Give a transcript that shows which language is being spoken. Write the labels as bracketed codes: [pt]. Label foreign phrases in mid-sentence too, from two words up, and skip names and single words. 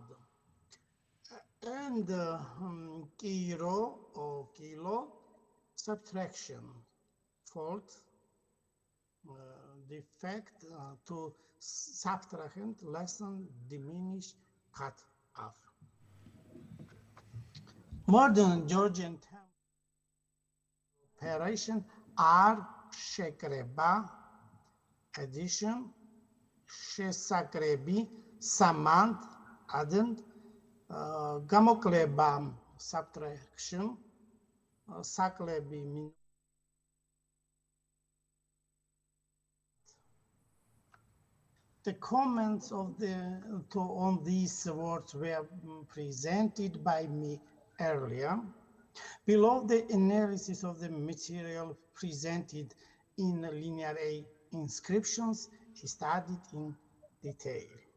[en] And kiro or kilo, subtraction, fault, defect, to subtrahend, lessen, diminish, cut off. Modern Georgian terms of operation are shekreba, addition, shesakrebi, summand, addend, gamokleba, subtraction, saklebi, the comments of on these words were presented by me earlier. Below the analysis of the material presented in linear A inscriptions is studied in detail.